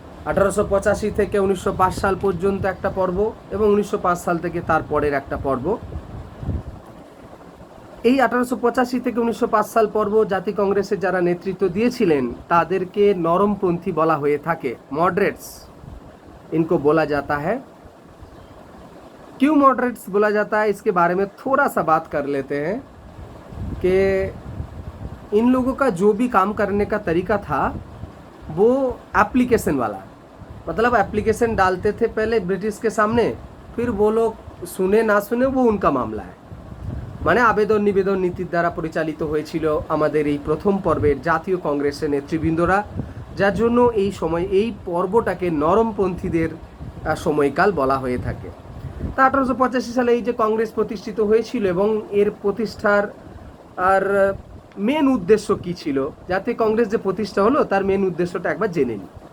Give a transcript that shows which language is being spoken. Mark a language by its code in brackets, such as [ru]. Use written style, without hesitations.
[bn] 1885 থেকে 1905 সাল পর্যন্ত একটা পর্ব এবং 1905 সাল থেকে তার পরের একটা পর্ব। এই 1885 থেকে 1905 সাল পর্ব জাতীয় কংগ্রেসের যারা নেতৃত্ব দিয়েছিলেন তাদেরকে নরমপন্থী বলা হয়ে থাকে, [hi] मॉडरेट्स इनको बोला जाता है। क्यों मॉडरेट्स बोला जाता है, इसके बारे में थोड़ा सा बात कर लेते हैं कि इन लोगों का जो भी काम करने का तरीका था वो एप्लीकेशन वाला, मतलब एप्लीकेशन डालते थे पहले ब्रिटिश के सामने, फिर वो लोग सुने ना सुने वो उनका मामला है। [bn] মানে আবেদন নিবেদন নীতির দ্বারা পরিচালিত হয়েছিল আমাদের এই প্রথম পর্বের জাতীয় কংগ্রেসের নেতৃবৃন্দরা, যার জন্য এই সময় এই পর্বটাকে নরমপন্থীদের সময়কাল বলা হয়ে থাকে। তা 1885 সালে এই যে কংগ্রেস প্রতিষ্ঠিত হয়েছিল এবং এর প্রতিষ্ঠার আর মেন উদ্দেশ্য কি ছিল, জাতীয় কংগ্রেস যে প্রতিষ্ঠা হলো তার মেন উদ্দেশ্যটা একবার জেনে নিই।